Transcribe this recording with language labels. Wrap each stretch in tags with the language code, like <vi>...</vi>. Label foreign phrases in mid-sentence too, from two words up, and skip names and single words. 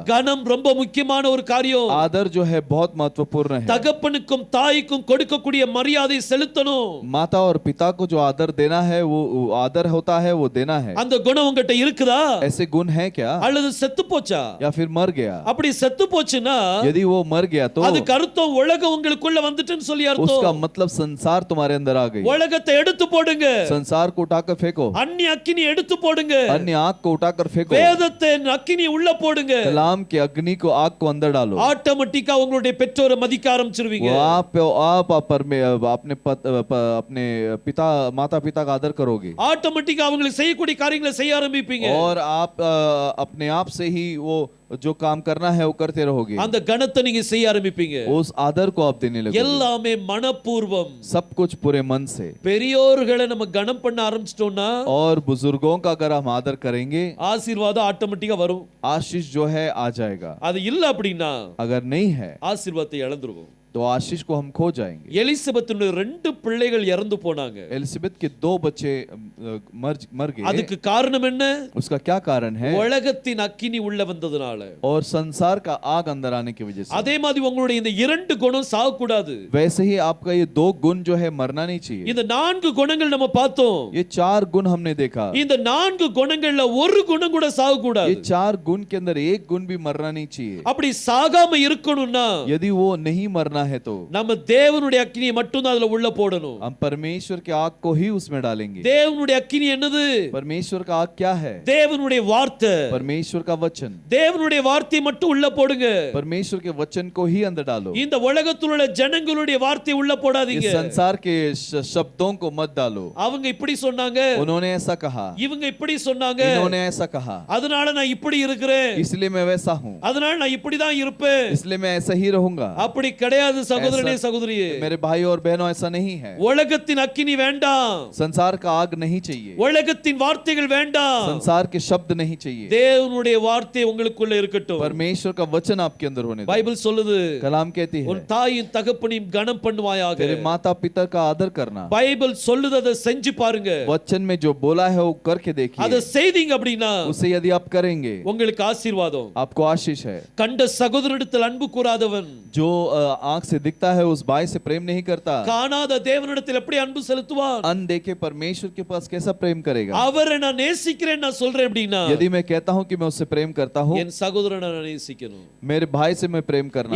<ta>கணம் ரொம்ப முக்கியமான ஒரு காரியம்.</ta> <hi>आदर जो है बहुत महत्वपूर्ण है.</hi> <ta>தகப்பனுக்கும் தாய்க்கும் கொடுக்கக்கூடிய மரியாதை செலுத்தணும்.</ta> <hi>माता और पिता को जो आदर देना है, वो आदर होता है, वो देना है.</hi> <ta>அந்த குணம் உங்ககிட்ட இருக்குதா?</ta> <hi>ऐसे गुण है क्या?</hi> <ta>அல்லது செத்து போச்சா?</ta> <hi>या फिर मर गया?</hi> <ta>அப்படி செத்து போச்சுன்னா</ta> <hi>यदि वो मर गया तो</hi> <ta>அதுக்கு அர்த்தம் உலகம் உங்களுக்குள்ள வந்துட்டுன்னு சொல்லி</ta> <hi>उसका</hi> <ta>அர்த்தம்.</ta> <hi>मतलब संसार तुम्हारे अंदर आ गई.</hi> <ta>உலகத்தை எடுத்து போடுங்க.</ta> <hi>संसार को उठाकर फेंको.</hi> <ta>அந்நிய அக்கினி எடுத்து போடுங்க.</ta> <hi>अन्य आग को उठाकर फेंको.</hi> <ta>வேதத்தின் அக்கினி உள்ள போடுங்க.</ta> <hi>कलाम के अग्नि को, आग को अंदर डालो.</hi> <ta>ஆட்டோமேட்டிக்கா உங்களுடைய பெற்றோரை மதிக்க ஆரம்பிச்சிருவீங்க.</ta> <hi>वो आप अपने पिता माता पिता का आदर करोगे.</hi> <ta>ஆட்டோமேட்டிக்கா அவங்களுக்கு செய்யக்கூடிய காரியங்களை செய்ய ஆரம்பிப்பீங்க.</ta> <hi>और आप अपने आप से ही वो जो काम करना है वो करते रहोगे.</hi> <ta>அந்த கணத்தை நீங்க செய்ய ஆரம்பிப்பீங்க.</ta> <hi>उस आदर को आप देने लगोगे.</hi> <ta>எல்லாமே மனப்பூர்வம்.</ta> <hi>सब कुछ पूरे मन से.</hi> <ta>பெரியோர்களை நம்ம கணம் பண்ண ஆரம்பிச்சிட்டோம்னா</ta> <hi>और बुजुर्गों का अगर हम आदर करेंगे,</hi> <ta>ஆசீர்வாதம் ஆட்டோமேட்டிக்கா வரும்.</ta> <hi>आशीष जो है आ जाएगा.</hi> <ta>அது இல்ல அப்படின்னா</ta> <hi>अगर नहीं है</hi> <ta>ஆசீர்வாதத்தை இழந்துருவோம்.</ta> <hi>तो आशीष को हम खो जाएंगे.</hi> <ta>எலிசபெத்துடைய 2 பிள்ளைகள் இறந்து போனாங்க.</ta> <hi>एलिजाबेथ के 2 बच्चे मर गए.</hi> <ta>அதுக்கு காரணம் என்ன?</ta> <hi>उसका क्या कारण है?</hi> <ta>உலகத்தின் அக்கினி உள்ள வந்ததனால.</ta> <hi>और संसार का आग अंदर आने की वजह से.</hi> <ta>அதே மாதிரி உங்களுடைய இந்த 2 குணம் சாக கூடாது.</ta> <hi>वैसे ही आपका ये 2 गुण जो है मरना नहीं चाहिए.</hi> <ta>இந்த 4 குணங்கள் நம்ம பார்த்தோம்.</ta> <hi>ये 4 गुण हमने देखा.</hi> <ta>இந்த 4 குணங்கள்ல ஒரு குணம் கூட சாக கூடாது.</ta> <hi>ये 4 गुण के अंदर एक गुण भी मरना नहीं चाहिए.</hi> <ta>அப்படி சாகாம இருக்கணும்னா</ta> <hi>यदि वो नहीं मरना है तो</hi> <ta>நம்ம தேவனுடைய அக்கினியை மட்டும் தான் அதுல உள்ள போடணும்.</ta> <hi>हम परमेश्वर के आग को ही उसमें डालेंगे.</hi> <ta>தேவனுடைய அக்கினி என்னது?</ta> <hi>परमेश्वर का आग क्या है?</hi> <ta>தேவனுடைய வார்த்தை.</ta> <hi>परमेश्वर का वचन.</hi> <ta>தேவனுடைய வார்த்தையை மட்டும் உள்ள போடுங்க.</ta> <hi>परमेश्वर के वचन को ही अंदर डालो.</hi> <ta>இந்த உலகத்தில் உள்ள ஜனங்களுடைய வார்த்தையை உள்ள போடாதீங்க.</ta> <hi>इस संसार के शब्दों को मत डालो.</hi> <ta>அவங்க இப்படி சொன்னாங்க,</ta> <hi>उन्होंने ऐसा कहा,</hi> <ta>இவங்க இப்படி சொன்னாங்க,</ta> <hi>इन्होंने ऐसा कहा,</hi> <ta>அதனால நான் இப்படி இருக்கிறேன்,</ta> <hi>इसलिए मैं वैसा हूँ,</hi> <ta>அதனால நான் இப்படி தான் இருப்பேன்.</ta> <hi>इसलिए मैं ऐसा ही रहूंगा.</hi> <ta>அப்படி கிடையாது சகோதரனே சகோதரியே.</ta> <hi>मेरे भाई और बहनों, ऐसा नहीं है.</hi> <ta>உலகத்தின் அக்கினி வேண்டாம்.</ta> <hi>संसार का आग नहीं चाहिए.</hi> <ta>உலகத்தின் வார்த்தைகள் வேண்டாம்.</ta> <hi>संसार के शब्द नहीं चाहिए.</hi> <ta>தேவனுடைய வார்த்தை உங்களுக்குள்ள இருக்கட்டும்.</ta> <hi>परमेश्वर का वचन आपके अंदर होने दो.</hi> <ta>பைபிள் சொல்லுது,</ta> <hi>कलाम कहती है</hi> <ta>உன் தாயின் தகப்பனையும் கனம் பண்ணுவாயாக.</ta> <hi>तेरे माता पिता का आदर करना.</hi> <ta>பைபிள் சொல்லுது, அதை செஞ்சு பாருங்க.</ta> <hi>वचन में जो बोला है वो करके देखिए.</hi> <ta>அதை செய்தீங்க அப்படின்னா</ta> <hi>उसे यदि आप करेंगे,</hi> <ta>உங்களுக்கு ஆசீர்வாதம்.</ta> <hi>आपको आशीष है.</hi> <ta>கண்ட சகோதரனிடத்தில் அன்பு கூறாதவன்,</ta> <hi>जो आंख से दिखता है उस भाई से प्रेम नहीं करता,</hi> <ta>காணாத தேவனிடத்தில் எப்படி அன்பு செலுத்துவான்?</ta> <hi>अनदेखे परमेश्वर के पास कैसा प्रेम करेगा?</hi> <ta>அவரை நான் நேசிக்கிறேன் நான் சொல்றேன் அப்படின்னா,</ta> <hi>यदि मैं कहता हूं कि मैं उससे प्रेम करता हूं,</hi> <ta>என் சகோதரனை நான் நேசிக்கணும்.</ta> <hi>मेरे भाई से मैं प्रेम करना</hi>